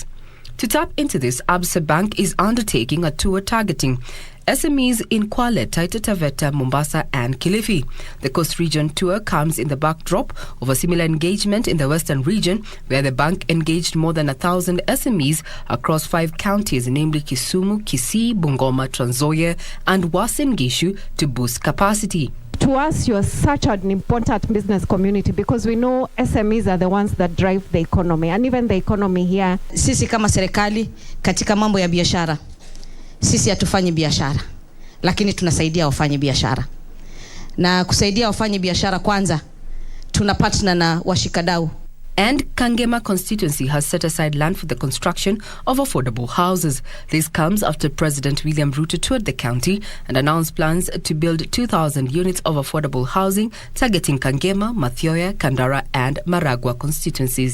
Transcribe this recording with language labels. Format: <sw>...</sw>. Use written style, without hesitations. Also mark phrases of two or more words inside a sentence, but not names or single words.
<en>To tap into this, Absa Bank is undertaking a tour targeting SMEs in Kwale, Taita Taveta, Mombasa and Kilifi. The Coast Region tour comes in the backdrop of a similar engagement in the Western region, where the bank engaged more than 1,000 SMEs across 5 counties, namely Kisumu, Kisii, Bungoma, Trans Nzoia and Uasin Gishu, to boost capacity. To us, you are such an important business community because we know SMEs are the ones that drive the economy and even the economy here.</en> <sw>Sisi kama serikali katika mambo ya biashara, sisi hatufanyi biashara, lakini tunasaidia wafanye biashara. Na kusaidia wafanye biashara kwanza, tuna partner na washikadau.</sw> <en>And Kangema constituency has set aside land for the construction of affordable houses. This comes after President William Ruto toured the county and announced plans to build 2,000 units of affordable housing targeting Kangema, Mathioya, Kandara and Maragua constituencies.</en>